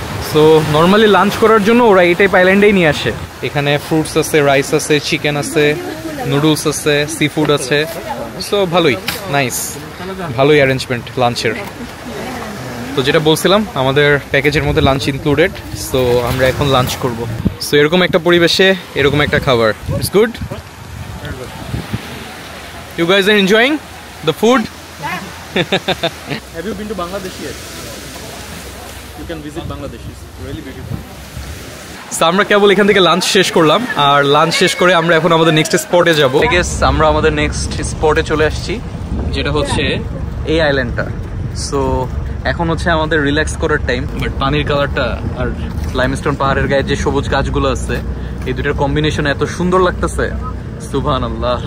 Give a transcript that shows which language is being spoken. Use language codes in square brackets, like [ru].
[bn] So normally lunch করার জন্য ওরা এই টাইপ আইল্যান্ডেই নিয়ে আসে। এখানে ফ্রুটস আছে, রাইস আছে, চিকেন আছে, নুডলস আছে, সি ফুড আছে। সো ভালোই, নাইস, ভালোই অ্যারেঞ্জমেন্ট লাঞ্চের। তো যেটা বলছিলাম, আমাদের প্যাকেজের মধ্যে লাঞ্চ ইনক্লুডেড। সো আমরা এখন লাঞ্চ করব। সো এরকম একটা পরিবেশে এরকম একটা খাবার, [en] It's good. You guys are enjoying the food? Have you been to Bangladesh yet? You can visit Bangladesh. It's really beautiful. [bn] So আমরা কেবল এখান থেকে লাঞ্চ শেষ করলাম, আর লাঞ্চ শেষ করে আমরা এখন আমাদের নেক্সট স্পটে যাব। [en] I guess [bn] আমরা আমাদের নেক্সট স্পটে চলে আসছি, যেটা হচ্ছে এই আইল্যান্ডটা। সো এখন হচ্ছে আমাদের রিল্যাক্স করার টাইম। বাট পানির কালারটা আর লাইমস্টোন পাহাড়ের গায়ে যে সবুজ গাছগুলো আছে, এই দুটোর কম্বিনেশন এত সুন্দর লাগতেছে, সুবহানাল্লাহ।